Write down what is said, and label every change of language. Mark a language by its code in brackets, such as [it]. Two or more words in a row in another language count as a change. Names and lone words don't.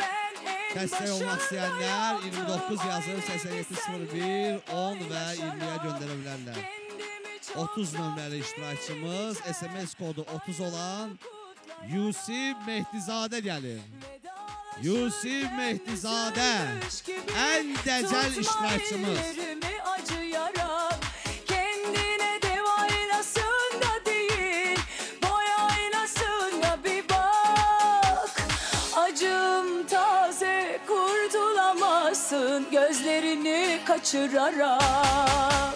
[az] Dəstək olmaq istəyənlər 29 yazıb 8701 10 və 20-yə göndərə bilərlər. 30 nömrəli iştirakçımız SMS kodu 30 olan Yusif Mehdizadə gəlir. Yusif Mehdizadə ən dəcəl iştirakçımız. [tr] Kendine dev aynasında değil, boy aynasında bir bak. Acım taze, kurtulamazsın gözlerini kaçırarak.